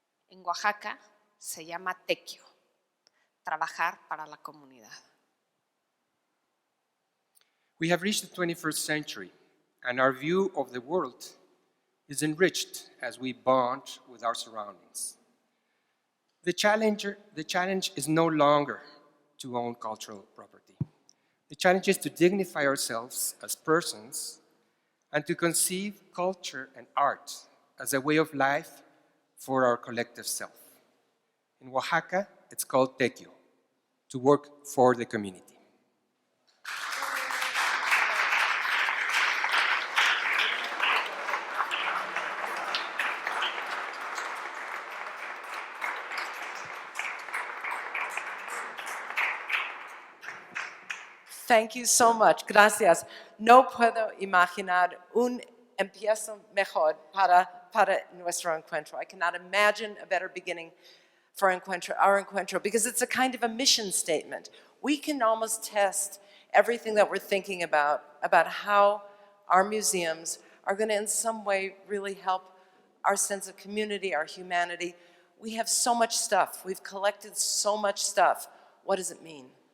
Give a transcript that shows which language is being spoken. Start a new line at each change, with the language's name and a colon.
Spanish: En Oaxaca se llama tequio, trabajar para la comunidad.
English: We have reached the 21st century, and our view of the world is enriched as we bond with our surroundings. The challenge is no longer to own cultural property. The challenge is to dignify ourselves as persons and to conceive culture and art as a way of life for our collective self. In Oaxaca, it's called tequio, to work for the community. Thank you so much. Gracias.
Spanish: No puedo imaginar un empiezo mejor para nuestro encuentro.
English: I cannot imagine a better beginning for our encuentro, because it's a kind of a mission statement. We can almost test everything that we're thinking about how our museums are going to in some way really help our sense of community, our humanity. We have so much stuff. We've collected so much stuff. What does it mean?